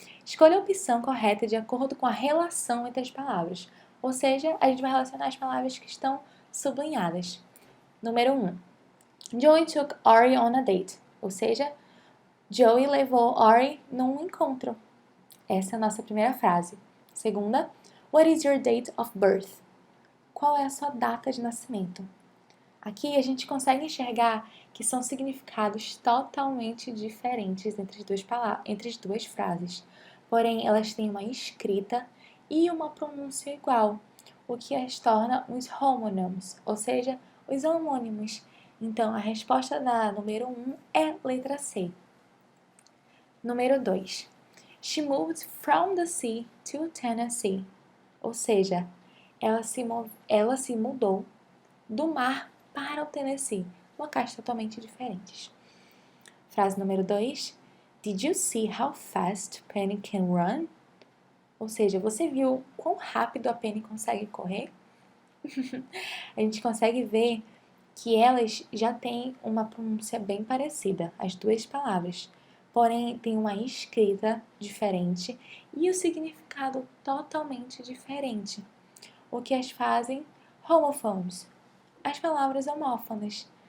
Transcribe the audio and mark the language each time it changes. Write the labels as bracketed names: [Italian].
[Portuguese] Escolha a opção correta de acordo com a relação entre as palavras, ou seja, a gente vai relacionar as palavras que estão sublinhadas. Número 1. [English] Joey took Ori on a date, [Portuguese] ou seja, Joey levou Ori num encontro. Essa é a nossa primeira frase. Segunda, [English] what is your date of birth? [Portuguese] Qual é a sua data de nascimento? Aqui a gente consegue enxergar que são significados totalmente diferentes entre as duas frases, porém elas têm uma escrita e uma pronúncia igual, o que as torna os homonyms, ou seja, os homônimos. Então a resposta da número 1 é letra C. Número 2. [English] She moved from the sea to Tennessee, [Portuguese] ou seja, ela se mudou do mar para o Tennessee, locais totalmente diferentes. Frase número 2. [English] Did you see how fast Penny can run? [Portuguese] Ou seja, você viu quão rápido a Penny consegue correr? A gente consegue ver que elas já têm uma pronúncia bem parecida, as duas palavras, porém tem uma escrita diferente e o significado totalmente diferente, o que as fazem homophones, as palavras homófonas.